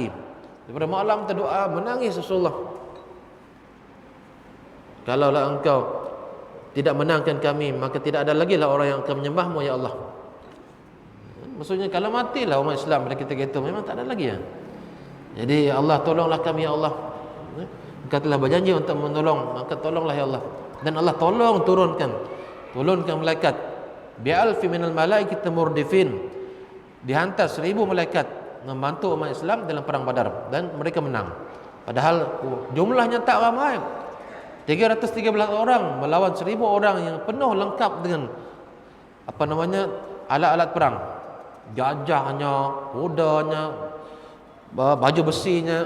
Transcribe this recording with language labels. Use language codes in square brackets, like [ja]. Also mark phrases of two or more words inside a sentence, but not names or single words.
[ms] Daripada malam terdoa menangis Rasulullah. Kalaulah engkau tidak menangkan kami, maka tidak ada lagi lah orang yang akan menyembahmu ya Allah. Maksudnya kalau matilah umat Islam pada kita memang tak ada lagi ya. Jadi Allah tolonglah kami ya Allah. Engkau telah berjanji untuk menolong, maka tolonglah ya Allah. Dan Allah turunkan malaikat [ar] بألف من الملائكة مردفين, [ms] dihantar 1000 malaikat membantu umat Islam dalam perang Badar dan mereka menang. Padahal jumlahnya tak ramai, 313 orang melawan 1000 orang yang penuh lengkap dengan alat-alat perang, gajahnya, kudanya, baju besinya.